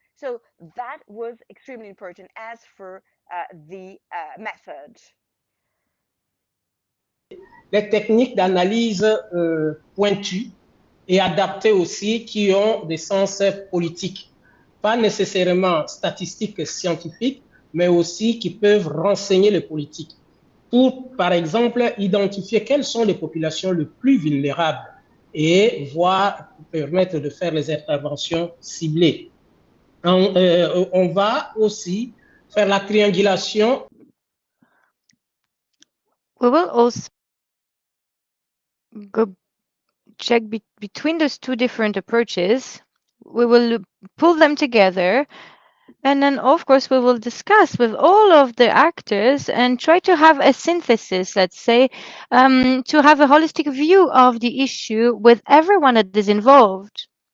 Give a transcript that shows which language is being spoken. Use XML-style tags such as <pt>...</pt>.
<en>So that was extremely important as for the method.</en> <fr>Les techniques d'analyse pointues et adaptées aussi qui ont des sens politiques, pas nécessairement statistiques et scientifiques, mais aussi qui peuvent renseigner les politiques pour, par exemple, identifier quelles sont les populations les plus vulnérables et voir, permettre de faire les interventions ciblées. On va aussi faire la triangulation.</fr> <en>We will also go check between those 2 different approaches. We will pull them together, and then of course we will discuss with all of the actors and try to have a synthesis, let's say, to have a holistic view of the issue with everyone that is involved.</en>